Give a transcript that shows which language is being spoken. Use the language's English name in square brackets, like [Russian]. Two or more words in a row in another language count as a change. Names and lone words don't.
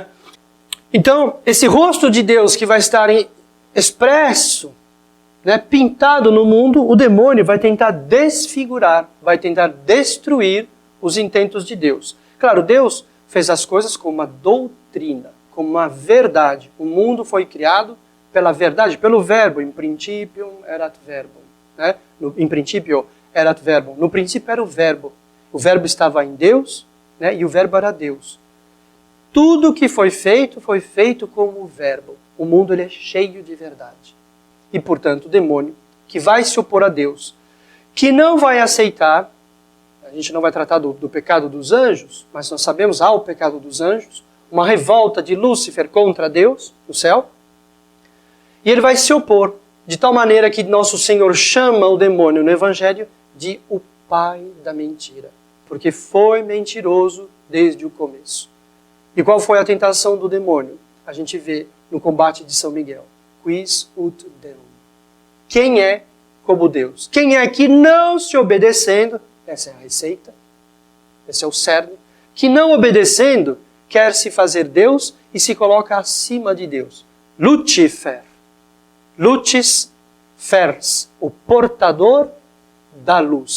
[Portuguese] Então, esse rosto de Deus que vai estar expresso, né, pintado no mundo, o demônio vai tentar desfigurar, vai tentar destruir os intentos de Deus. Claro, Deus fez as coisas com uma doutrina, com uma verdade. O mundo foi criado pela verdade, pelo verbo. [Latin] In principium erat verbum, né? In principio erat verbum. [Portuguese] No princípio era o verbo. O verbo estava em Deus, né? E o verbo era Deus. Tudo que foi feito como o verbo. O mundo ele é cheio de verdade. E, portanto, o demônio, que vai se opor a Deus, que não vai aceitar, a gente não vai tratar do pecado dos anjos, mas nós sabemos, há o pecado dos anjos, uma revolta de Lúcifer contra Deus, no céu, e ele vai se opor, de tal maneira que nosso Senhor chama o demônio no Evangelho de o pai da mentira, porque foi mentiroso desde o começo. E qual foi a tentação do demônio? A gente vê no combate de São Miguel. [Latin] Quis ut Deum. [Portuguese] Quem é como Deus? Quem é que não se obedecendo, essa é a receita, esse é o cerne, que não obedecendo quer se fazer Deus e se coloca acima de Deus. Lucifer. [Latin] Lucis fers, [Portuguese] o portador da luz.